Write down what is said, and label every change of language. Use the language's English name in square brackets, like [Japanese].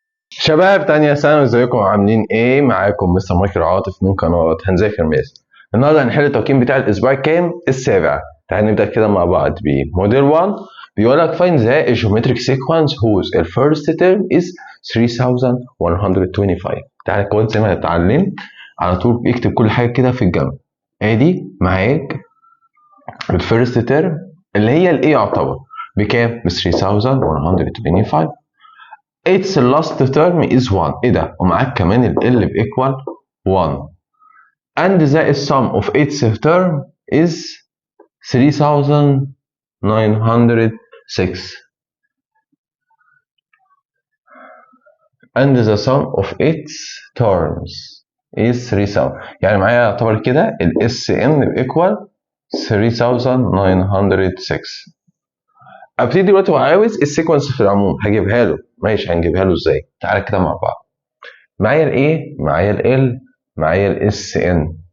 [Arabic] شباب تانية ثانوي، ازيكم عاملين ايه؟ معاكم مستر مايكل عاطف من قناة هنذاكر ماس. النهارده هنحل التقييم بتاع الاسبوع الكام؟ السابع. تعال نبدأ كده مع بعض بموديل 1. بيقول لك [English] find the geometric sequence whose first term is 3125. [Arabic] تعال كده زي ما اتعلمت على طول اكتب كل حاجة كده في الجنب. ادي معاك الفيرست تيرم اللي هي الايه يعتبر بكام؟ ب 3125. [English] its last term is 1. [Arabic] ايه ده؟ ومعاك كمان ال L بإيكوال 1. [English] and the sum of its term is 3906. and the sum of its terms is 3000. [Arabic] يعني معايا يعتبر كده ال SN بإيكوال 3906. ابتدي دلوقتي وعاوز السيكونس في العموم هجيبها له. ماشي، هنجيبها له ازاي؟ تعالى كده مع بعض. معايا الايه؟ معايا ال معايا الاس ان.